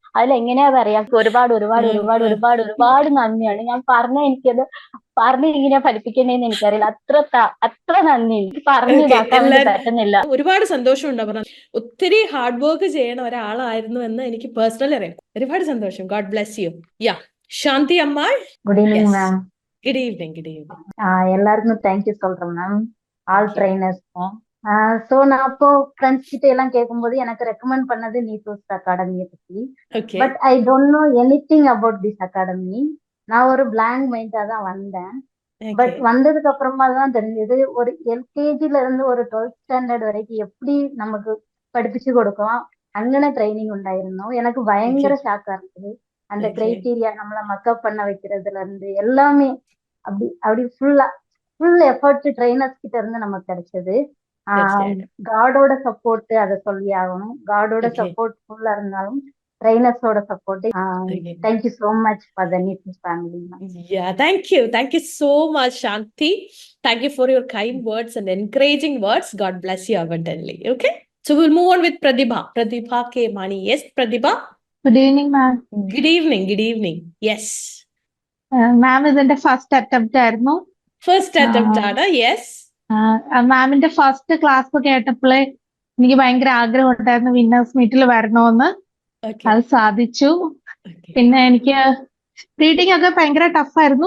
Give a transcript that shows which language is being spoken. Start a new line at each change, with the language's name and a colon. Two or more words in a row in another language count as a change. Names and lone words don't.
Malayalam: അതിലെങ്ങനെയാ പറയാ, ഒരുപാട് ഒരുപാട് ഒരുപാട് ഒരുപാട് ഒരുപാട് നന്ദിയാണ്. ഞാൻ എനിക്കത് പറഞ്ഞ് ഇങ്ങനെ ഫലിപ്പിക്കണേന്ന് എനിക്കറിയില്ല. അത്ര നന്ദി എനിക്ക് പറഞ്ഞു ഇതാക്കാൻ വേണ്ടി പറ്റുന്നില്ല. ഒരുപാട് സന്തോഷമുണ്ട് പറഞ്ഞ ഒത്തിരി
English: hard work
Malayalam: ചെയ്യണ ഒരാളായിരുന്നു എന്ന് എനിക്ക് പേഴ്സണലി അറിയാം. ഒരുപാട് സന്തോഷം.
English: God bless you.
Malayalam: യാ சாந்தி அம்மா.
English: Good evening ma'am. Good evening. Good evening.
Tamil: எல்லாருக்கும் தேங்க்யூ சொல்றேன் மேம்,
English: all trainers.
Tamil: ஸோ நான் அப்போ ஃப்ரெண்ட்ஸ் கிட்ட எல்லாம் கேட்கும்போது எனக்கு ரெக்கமெண்ட் பண்ணது நீதோஸ் அகாடமியை பத்தி.
English: But I don't know anything about this academy.
Tamil: நான் ஒரு
English: blank mind
Tamil: தான் வந்தேன். பட் வந்ததுக்கு அப்புறமா தான் தெரிஞ்சது ஒரு எல்கேஜில இருந்து ஒரு 12th ஸ்டாண்டர்ட் வரைக்கும் எப்படி நமக்கு படிப்பிச்சு கொடுக்கலாம்
Malayalam: അങ്ങനെ ട്രെയിനിങ് ഉണ്ടായിരുന്നു.
Tamil: எனக்கு பயங்கர ஷாக்கா இருந்தது. அந்த கிரைட்டீரியா நம்மள மக்கப் பண்ண வைக்கிறதுல இருந்து எல்லாமே அப்படி
English: full effort trainers
Tamil: கிட்ட இருந்து நமக்கு கிடைச்சது. காடோட சப்போர்ட் அதை சொல்லி ஆகணும். காடோட சப்போர்ட் ஃபுல்லா இருந்தாலும் ட்ரைனர்ஸோட சப்போர்ட்.
English: thank you so much for the Neetus family. Yeah, thank you so much Shanti. Thank you for your kind words and encouraging words. God bless you abundantly. Okay, so we'll move on with Pratibha K Mani. Yes Pratibha. Good evening ma'am. Good evening. Yes ma'am,
Malayalam: ഇതെന്റെ
English: first attempt
Malayalam: ആയിരുന്നു.
English: first attempt
Malayalam: ആണ്. യെസ് മാമിന്റെ
English: first class
Malayalam: കേട്ടപ്പോഴേ എനിക്ക് ഭയങ്കര ആഗ്രഹം ഉണ്ടായിരുന്നു
English: winners meet
Malayalam: വരണമെന്ന്. അത് സാധിച്ചു. പിന്നെ എനിക്ക് റീഡിംഗ് ഒക്കെ ഭയങ്കര ടഫായിരുന്നു.